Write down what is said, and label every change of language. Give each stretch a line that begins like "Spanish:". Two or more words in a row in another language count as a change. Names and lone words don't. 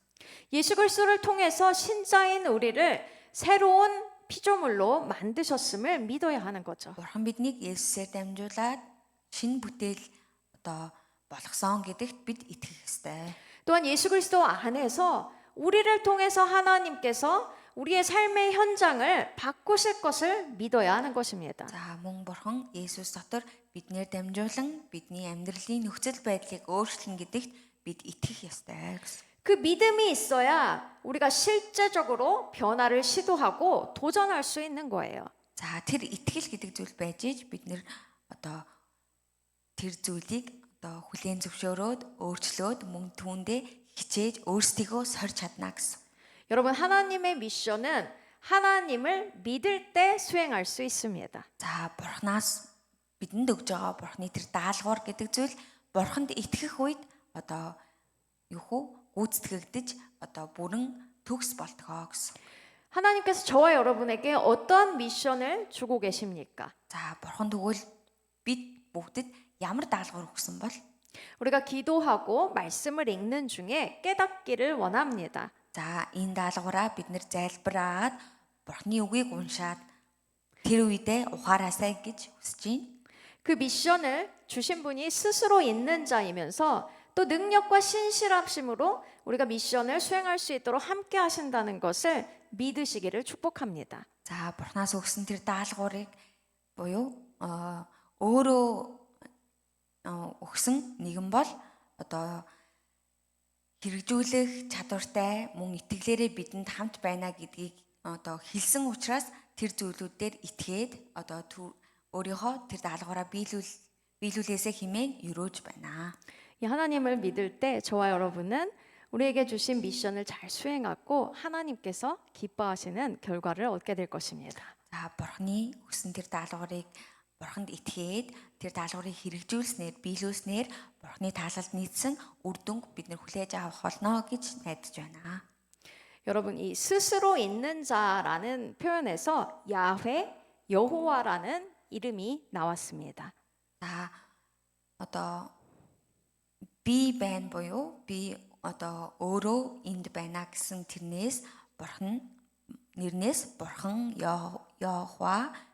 Korean: 예수 그리스도를 통해서 신자인 우리를 새로운 피조물로 만드셨음을 믿어야 하는 거죠.
Mongolian: Бурхан биднийг Есүсээр дамжуулаад шинэ бүтээл одоо болгосон гэдэгт бид итгэх ёстой.
Korean: 또한 예수 그리스도 안에서 우리를 통해서 하나님께서 우리의 삶의 현장을 바꾸실 것을 믿어야 하는 것입니다.
Mongolian: За мөн бурхан Есүс дотор биднээр дамжуулан бидний амьдралын нөхцөл байдлыг өөрчлөн гэдэгт бид итгэх ёстой гэсэн.
Korean: 그 믿음이 있어야 우리가 실제적으로 변화를 시도하고 도전할 수 있는 거예요.
Mongolian: За тэр итгэл гэдэг зүйл байж иж бид нэр одоо тэр зүйлийг одоо хүлээн зөвшөөрөөд өөрчлөөд мөн түүндээ хичээж өөрсдийгөө сорж чадна гэсэн.
Korean: 여러분 하나님의 미션은 하나님을 믿을 때 수행할 수 있습니다.
Mongolian: За бурхнаас бидэнд өгж байгаа бурхны тэр даалгавар гэдэг зүйл бурханд итгэх үед одоо гүйцэтгэгдэж одоо бүрэн төгс болтгоо гэсэн.
Korean: 하나님께서 저와 여러분에게 어떤 미션을 주고 계십니까?
Mongolian: За бурхан тэгвэл бид бүгдэд ямар даалгавар өгсөн бол
Korean: 우리가 기도하고 말씀을 읽는 중에 깨닫기를 원합니다.
Mongolian: за энэ даалгавраа бид нэр залбираад бурхны үгийг уншаад тэр үедээ ухаараасай гэж хүсэж байна.
Korean: 그 미션을 주신 분이 스스로 있는 자이면서 또 능력과 신실하심으로 우리가 미션을 수행할 수 있도록 함께 하신다는 것을 믿으시기를 축복합니다.
Mongolian: За бурхнаас өгсөн тэр даалгаврыг буюу өөрөө өгсөн нэгэн бол одоо хэрэгжүүлэх чадвартай мөн итгэлээрээ бидэнд хамт байна гэдгийг одоо хэлсэн учраас тэр зүйлүүдээр итгээд одоо өөрийнхөө тэр даалгавраа биелүүлээсэ хэмээн өрөөж байна.
Korean: 이 하나님을 믿을 때 저와 여러분은 우리에게 주신 미션을 잘 수행하고 하나님께서 기뻐하시는 결과를 얻게 될 것입니다.
Mongolian: За бурхны өгсөн тэр даалгаврыг бурханд итгээд тэр даалгаврыг хэрэгжүүлснээр биелүүлснээр бурхны таалалд нийцсэн үр дүнг бид нэр хүлээж авах болно гэж найдаж байна.
Korean: 여러분 이 스스로 있는 자라는 표현에서 야훼, 여호와라는 이름이 나왔습니다.
Mongolian: За одоо би байна буюу би одоо өөрөө энд байна гэсэн тэрнээс бурхан нэрнээс бурхан Йохва